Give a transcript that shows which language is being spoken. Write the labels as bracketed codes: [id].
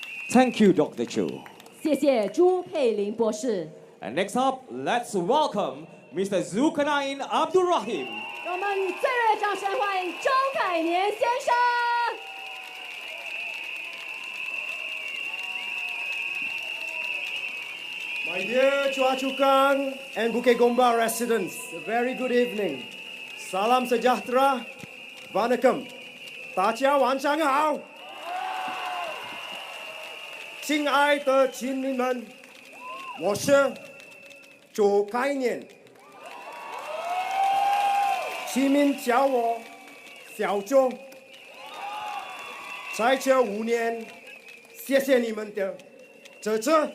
[en] Thank you, Dr. Chu. [zh] 谢谢朱佩玲博士。 [en] And next up, let's welcome Mr. Zukan Abdul Rahim. [zh] 让我们以最热烈的掌声欢迎周凯年先生。 [en] My dear Choa Chu Kang and Bukit Gombak residents, a very good evening. [ms] Salam sejahtera, [zh] Vanakkam, 大家晚上好。亲爱的亲民们，我是周凯年，亲民叫我小周。在这5年，谢谢你们的支持。